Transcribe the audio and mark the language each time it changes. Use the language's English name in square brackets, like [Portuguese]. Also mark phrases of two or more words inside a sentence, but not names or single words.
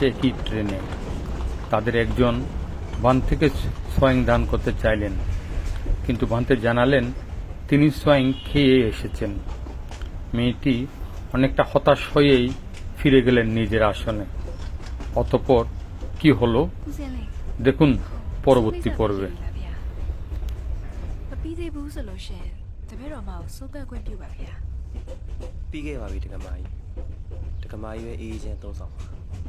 [Bangla] একই ট্রেনে তাদের একজন বান থেকে সোয়াইং দান করতে চাইলেন কিন্তু ভান্তে জানালেন তিনি সোয়াইং খেয়ে এসেছেন মেয়েটি অনেকটা হতাশ হয়েই ফিরে গেলেন নিজের আসনে অতঃপর কি হলো দেখুন পরবর্তী পর্বে [Burmese] မပြီးသေးဘူးဆိုလို့ရှရင်တပည့်တော်မကိုစိုးကတ်ခွင့်ပြုပါဗျာ ပြီးခဲ့ပါပြီတက္ကမကြီးပဲအေးအေးချင်းသုံးဆောင်ပါ